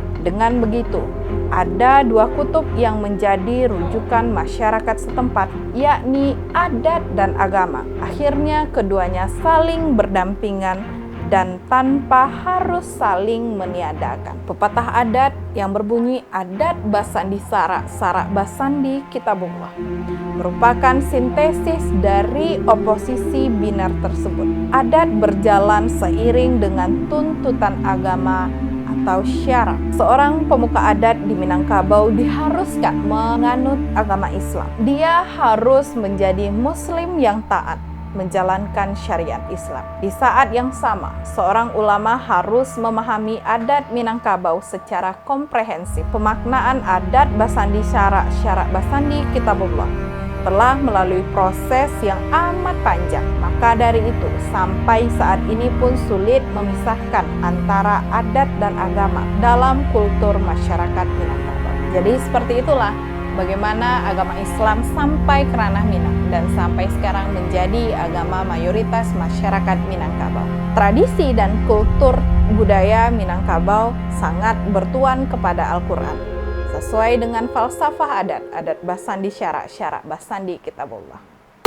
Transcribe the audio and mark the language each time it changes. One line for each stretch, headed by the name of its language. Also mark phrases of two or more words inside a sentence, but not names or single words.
Indonesian: Dengan begitu, ada dua kutub yang menjadi rujukan masyarakat setempat, yakni adat dan agama. Akhirnya keduanya saling berdampingan dan tanpa harus saling meniadakan. Pepatah adat yang berbunyi
Minangkabau: adat basandi sarak, sarak basandi kitabullah
Indonesian: merupakan sintesis dari oposisi biner tersebut. Adat berjalan seiring dengan tuntutan agama atau syarak. Seorang pemuka adat di Minangkabau diharuskan menganut agama Islam. Dia harus menjadi muslim yang taat, menjalankan syariat Islam. Di saat yang sama, seorang ulama harus memahami adat Minangkabau secara komprehensif. Pemaknaan
Minangkabau: adat basandi syarak, syarak basandi kitabullah
Indonesian: telah melalui proses yang amat panjang. Maka dari itu, sampai saat ini pun sulit memisahkan antara adat dan agama dalam kultur masyarakat Minangkabau. Jadi seperti itulah bagaimana agama Islam sampai ke ranah Minang dan sampai sekarang menjadi agama mayoritas masyarakat Minangkabau. Tradisi dan kultur budaya Minangkabau sangat bertuan kepada Al-Quran, sesuai dengan falsafah adat,
Minangkabau: adat basandi syarak, syarak basandi kitabullah.